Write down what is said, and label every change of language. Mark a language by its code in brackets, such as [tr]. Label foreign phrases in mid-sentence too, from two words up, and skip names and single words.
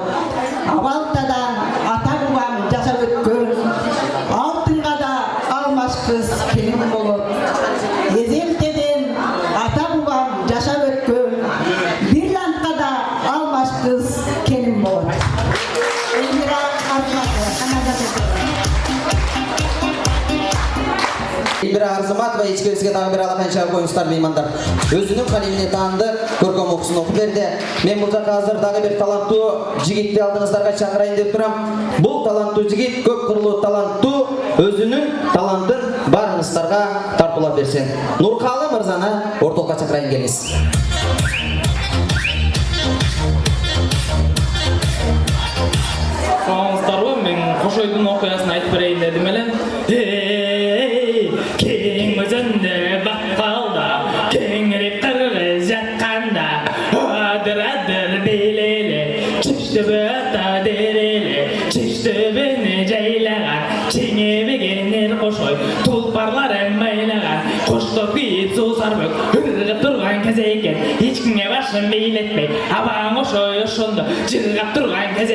[ky] Абалтадан ата бабам жашап өткөн, алтынга да алмаш кыз келин болот. Эзелтеден ата бабам жашап өткөн, бирлантка да алмаш кыз келин болот. Эльмира [kk] Арзыматова ичкерисиге тағы бір алақан шағып қойыңыздар меймандар. Өзінің қалеміне таанды, көркем оқысын оқып берді. Мен бұл жаққа азыр дағы бір талантты жігітті алдыңыздарға шақырайын деп тұрам. Бұл талантты жігіт, көп қырлы талантты, өзінің талантын барыңыздарға тартыла берсен. Нұрқалы мырзаны орталыққа шақырайын келіңіз. [ky] Саламатсыздарбы, мен Кошойдун окуясын айтып берейин дедим эле. Кең өзөндө баккалда, кеңирип кыргыз жатканда, адыр белеле, чиштөбө ата дереле, чиштөбөнү жайлаган, чеңебегенер Кошой, тулпарларын майлаган, коштоп кийип суу сарбөк, ыргып турган кез экен, эч кимге башын бейлетпей, абаң Кошой ошондо жыргап турган кез